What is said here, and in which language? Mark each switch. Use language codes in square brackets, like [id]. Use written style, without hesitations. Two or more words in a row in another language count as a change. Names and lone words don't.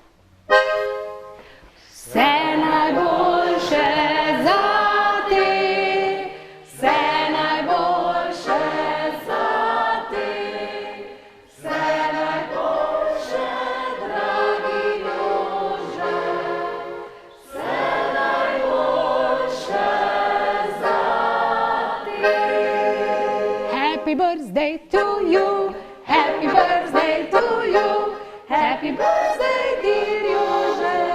[sl] Vse najboljše za te, vse najboljše za te, vse najboljše, dragi Jože, vse najboljše za te. [en] Happy birthday to you, happy birthday to you, happy birthday dear Jože.